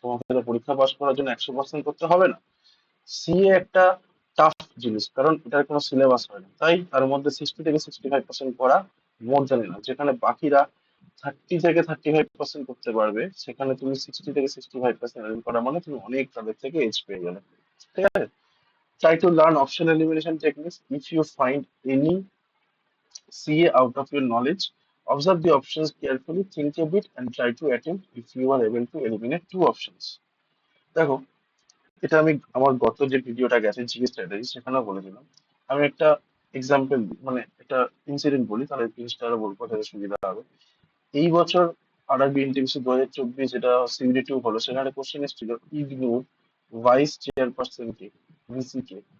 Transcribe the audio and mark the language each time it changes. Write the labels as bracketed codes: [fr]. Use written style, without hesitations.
[bn] তোমাকে তো পরীক্ষা পাস করার জন্য 100% করতে হবে না। সিএ একটা টাফ জিনিস, কারণ এটার কোনো সিলেবাস হয় না, তাই তার মধ্যে 60 থেকে 65% করা [en] More than enough. [bn] যেখানে বাকিরা 30 থেকে 35% করতে পারবে, সেখানে তুমি 60 থেকে 65% করা মানে তুমি অনেক তাদের থেকে এজ পেয়ে গেলে, ঠিক আছে? [en] Try to learn option elimination techniques. If you find any CA out of your knowledge, observe the options carefully, think a bit, and try to attempt if you are able to eliminate 2 options. [bn] দেখো, এটা আমি আমার গত যে ভিডিওটা গেছে GK strategy সেখানেও বলেছিলাম। আমি একটা এক্সাম্পল মানে একটা ইনসিডেন্ট বলি, তাহলে জিনিসটা আরো বলবো, তাহলে সুবিধা হবে। এই বছর আরআরবি এনটিপিসি 2024 যেটা সিউডি 2 হলো, সেখানে কোশ্চেন এসেছিল ইগনোর ভাইস চেয়ারপারসন কে, ভিসি কে।